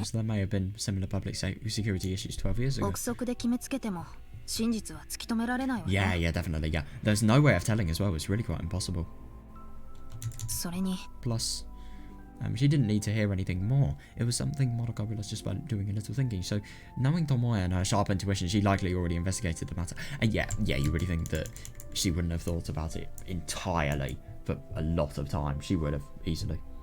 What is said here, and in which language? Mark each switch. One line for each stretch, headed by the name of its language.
English: So there may have been similar public security issues 12 years ago.
Japanese: 憶測で決めつけても真実は突き止められないわね。
English: Yeah, definitely, yeah. There's no way of telling as well. It's really quite impossible.
Japanese: それに
English: Plus, she didn't need to hear anything more. It was something Madoka realized just by doing a little thinking. So, knowing Tomoe and her sharp intuition, she likely already investigated the matter. And yeah, you really think that she wouldn't have thought about it entirely for a lot of time. She would have, easily.